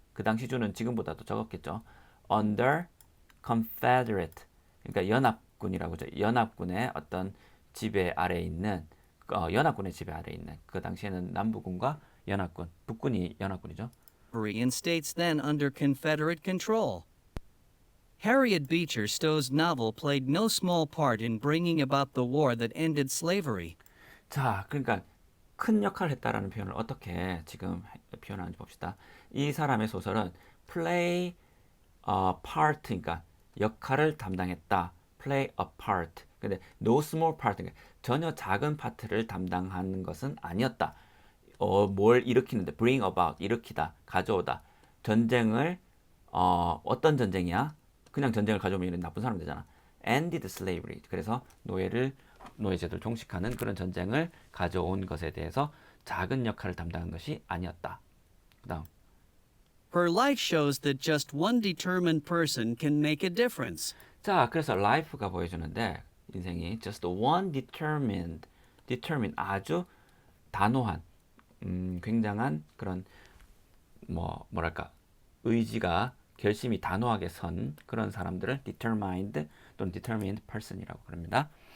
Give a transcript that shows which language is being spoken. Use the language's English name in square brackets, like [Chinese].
[Korean] 그 당시 주는 지금보다도 적었겠죠. [English] under confederate. [Korean] 그러니까 연합군이라고 하죠. 연합군의 어떤 지배 아래에 있는, 연합군의 지배 아래에 있는, 그 당시에는 남부군과 연합군, 북군이 연합군이죠. [English] In states then under Confederate control. Harriet Beecher Stowe's novel played no small part in bringing about the war that ended slavery. [Korean] 자, 그러니까 큰 역할을 했다라는 표현을 어떻게 지금 표현하는지 봅시다. 이 사람의 소설은 [English] play a part, [Korean] 그러니까 역할을 담당했다. [English] play a part. [Korean] 근데 [English] no small part, [Korean] 그러니까 전혀 작은 파트를 담당하는 것은 아니었다. 뭘 일으키는데, [English] bring about, [Korean] 일으키다, 가져오다. 전쟁을 어떤 전쟁이야? 그냥 전쟁을 가져오면 나쁜 사람 되잖아. [English] ended slavery. [Korean] 그래서 노예제도를 종식하는 그런 전쟁을 가져온 것에 대해서 작은 역할을 담당한 것이 아니었다. 그다음. [English] Her life shows that just one determined person can make a difference. [Korean] 자, 그래서 life가 보여주는데 인생이 [English] just one determined [Korean] 아주 단호한, 굉장한 그런 뭐랄까 의지가, 결심이 단호하게 선 그런 사람들을 determined 또는 [English] determined person [Korean] 이라고 그럽니다.